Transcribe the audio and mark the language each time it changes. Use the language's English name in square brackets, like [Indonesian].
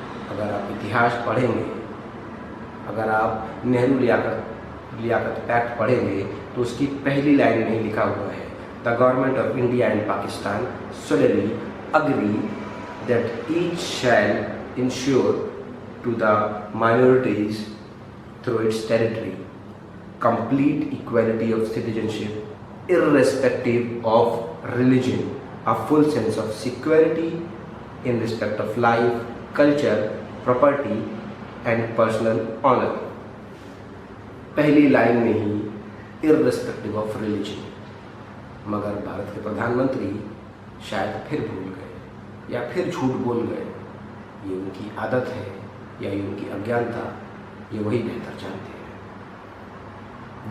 [Hindi] अगर आप इतिहास पढ़ेंगे, अगर आप नेहरू लियाकत पैक्ट पढ़ेंगे तो उसकी पहली लाइन में लिखा हुआ है, [English] The government of India and Pakistan solemnly agree that each shall ensure to the minorities through its territory, complete equality of citizenship, irrespective of religion, a full sense of security in respect of life, culture, property and personal honor. [Hindi] पहली line में ही [English] irrespective of religion, [Hindi] मगर भारत के प्रधानमंत्री शायद फिर भूल गए या फिर झूठ बोल गए। ये उनकी आदत है या ये उनकी अज्ञानता, ये वही बेहतर जानते हैं।